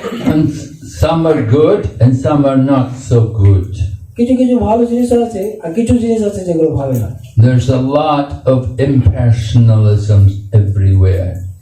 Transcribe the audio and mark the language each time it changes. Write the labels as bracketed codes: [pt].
[en] And some are good and some are not so good. [bn] কিছু কিছু ভালো জিনিস আছে আর কিছু জিনিস আছে যেগুলো ভালো না। [en] There's a lot of impersonalism everywhere.